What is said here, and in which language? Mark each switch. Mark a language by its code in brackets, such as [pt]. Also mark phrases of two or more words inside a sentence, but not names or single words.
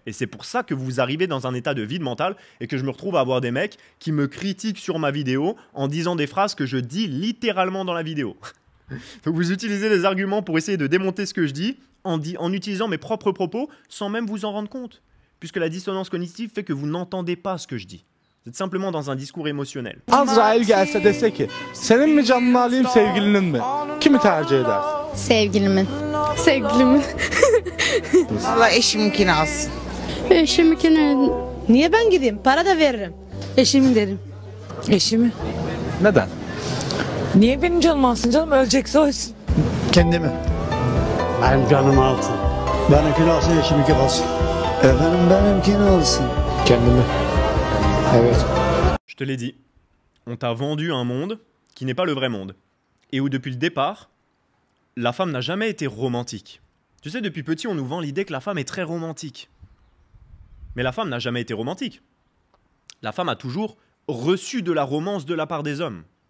[fr] Et c'est pour ça que vous arrivez dans un état de vide mental et que je me retrouve à avoir des mecs qui me critiquent sur ma vidéo en disant des phrases que je dis littéralement dans la vidéo. Donc vous utilisez des arguments pour essayer de démonter ce que je dis en utilisant mes propres propos sans même vous en rendre compte, puisque la dissonance cognitive fait que vous n'entendez pas ce que je dis. Vous êtes simplement dans un discours émotionnel. [tr] Azrail gelse dese ki, senin mi canını alayım sevgilinin mi? Kimi tercih edersin? Sevgilimin. Sevgilimin. Valla eşiminkini alsın. Eşiminkini. Niye ben gideyim? Para da veririm. Eşimin derim. Eşimi. Neden? Niye benim canımı alsın canım? Ölecekse ölsün. Kendimi. Benim canımı alsın. Benimkini alsın, eşiminki kalsın. Efendim benimkini alsın. Kendimi. Evet. [fr] Je te l'ai dit, on t'a vendu un monde qui n'est pas le vrai monde. Et où depuis le départ, la femme n'a jamais été romantique. Tu sais, depuis petit, on nous vend l'idée que la femme est très romantique. Mais la femme n'a jamais été romantique. La femme a toujours reçu de la romance de la part des hommes.